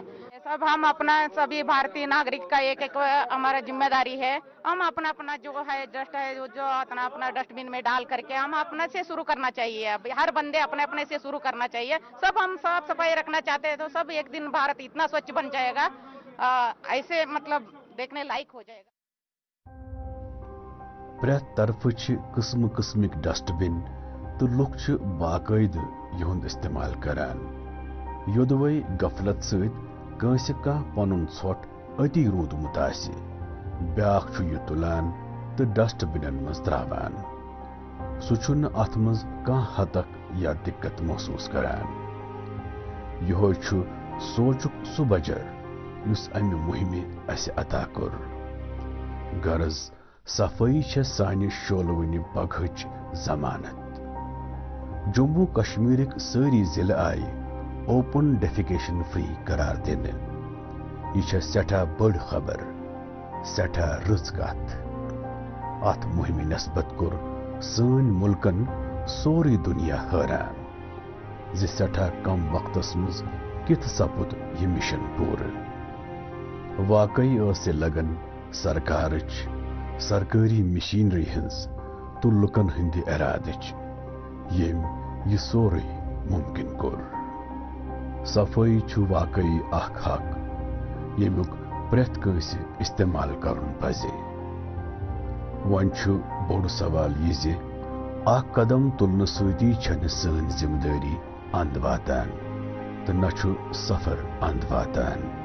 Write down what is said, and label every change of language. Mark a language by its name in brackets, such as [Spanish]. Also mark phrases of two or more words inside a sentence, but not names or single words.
[Hindi] सब हम अपना सभी भारतीय नागरिक का एक एक हमारा जिम्मेदारी है, हम अपना अपना जो है डस्ट है जो अपना अपना डस्टबिन में डाल करके हम अपने से शुरू करना चाहिए। अब हर बंदे अपने अपने से शुरू करना चाहिए। सब हम साफ सफाई रखना चाहते हैं तो सब एक दिन भारत इतना स्वच्छ बन जाएगा, ऐसे मतलब देखने लायक हो जाएगा। [Kashmiri] प्रेथ तरफ किस्म किस्मिक डस्टबिन तो लुक बाकायद युंद इस्तेमाल करान। योदवे गफलत सत कंस कह पनुन छोट अति रूदमुत आसि, ब्याख छु यह तुलान तो डस्टबिनन मज त्रावान। सुन अथ मज कह हतक या दिक्कत महसूस करान। यह छु सोचुक सु बजर युस अमि मुहिमे अस अता कोर। गरज सफाई छे सानि शोलवनि पगहच जमानत। जम्मू कश्मीरक सारी जिले आई [English] open defecation free [Kashmiri] करार दिने। यह सठा बड़ खबर, सठा रज कथ। अत मुहिम नस्बत कोर सन मुल्कन सोरी दुनिया हैरान जे सठा कम वक्तस मज कित सपुद यह मिशन पूर। वाकई लगन सरकारच सरकारी मशीनरी हंस तो लुकन हंद इरादच यम यह सोरे मुमकिन कोर। सफाई छु वाकई अख हक यमुक प्रेथ कंस इस्तेमाल करन पजे। वन छु बोड़ सवाल यह जे अख कदम तुलने सती छन सन जिम्मेदारी अंद वातान तो न छु सफर अंद वातान।